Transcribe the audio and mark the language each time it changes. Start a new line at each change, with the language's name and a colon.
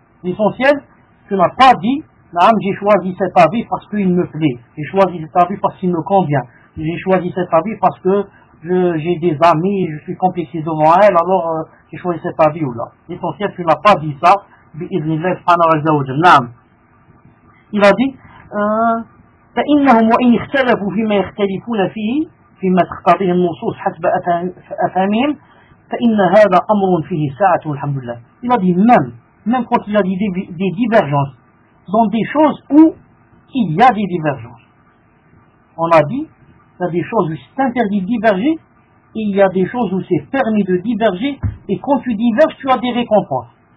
French: L'essentiel, tu n'as pas dit, naam, j'ai choisi cet avis parce qu'il me plaît, j'ai choisi cet avis parce qu'il me convient, j'ai choisi cet avis parce que j'ai des amis et je suis complexé devant elle, alors j'ai choisi cet avis ou là. L'essentiel, tu n'as pas dit ça, bi'idhnillah subhanahu wa ta'ala, naam. Il a dit,
Arabic: فإنهم وإن اختلفوا فيما يختلفون فيه فيما تقتضيه النصوص حسب أفهمهم فإن هذا أمر فيه ساعة الحمد لله.
French: Il a dit même quand il a dit des divergences dans des choses où il y a des divergences. On a dit il y a des choses où c'est interdit de diverger et il y a des choses où c'est permis de diverger et quand tu diverges tu as des récompenses.